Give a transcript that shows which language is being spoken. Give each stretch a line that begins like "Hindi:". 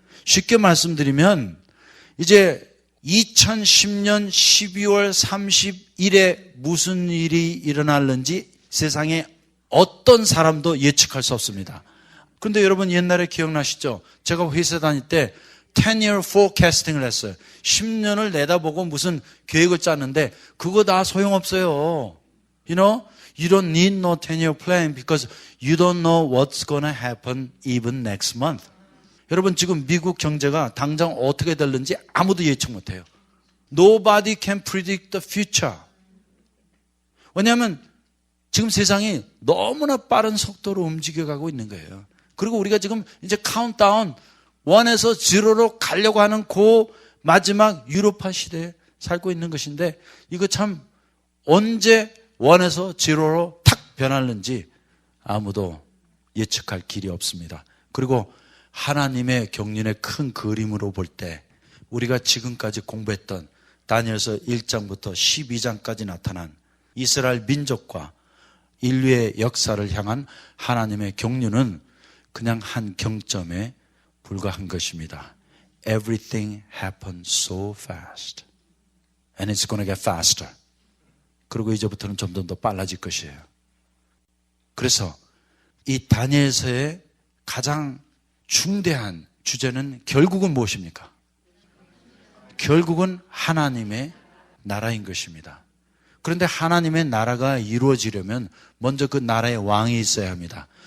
Korean: 쉽게 말씀드리면 이제 2010년 12월 30일에 무슨 일이 일어날는지 세상에 어떤 사람도 예측할 수 없습니다. 그런데 여러분 옛날에 기억나시죠? 제가 회사 다닐 때 10-year forecasting을 했어요. 10년을 내다보고 무슨 계획을 짰는데 그거 다 소용없어요.
English: You know, you don't need no 10-year plan because you don't know what's going to happen even next month.
Korean: 여러분 지금 미국 경제가 당장 어떻게 될는지 아무도 예측 못해요.
English: Nobody can predict the future.
Korean: 왜냐하면 지금 세상이 너무나 빠른 속도로 움직여가고 있는 거예요. 그리고 우리가 지금 이제 카운트다운 1에서 0로 가려고 하는 그 마지막 유로파 시대에 살고 있는 것인데 이거 참 언제 1에서 0로 탁 변하는지 아무도 예측할 길이 없습니다. 그리고 하나님의 경륜의 큰 그림으로 볼 때 우리가 지금까지 공부했던 다니엘서 1장부터 12장까지 나타난 이스라엘 민족과 인류의 역사를 향한 하나님의 경륜은 그냥 한 경점에 불과한 것입니다.
English: Everything happened so fast. And it's going to get faster.
Korean: 그리고 이제부터는 점점 더 빨라질 것이에요. 그래서 이 다니엘서의 가장 중대한 주제는 결국은 무엇입니까? 결국은 하나님의 나라인 것입니다. 그런데 하나님의 나라가 이루어지려면 먼저 그 나라의 왕이 있어야 합니다.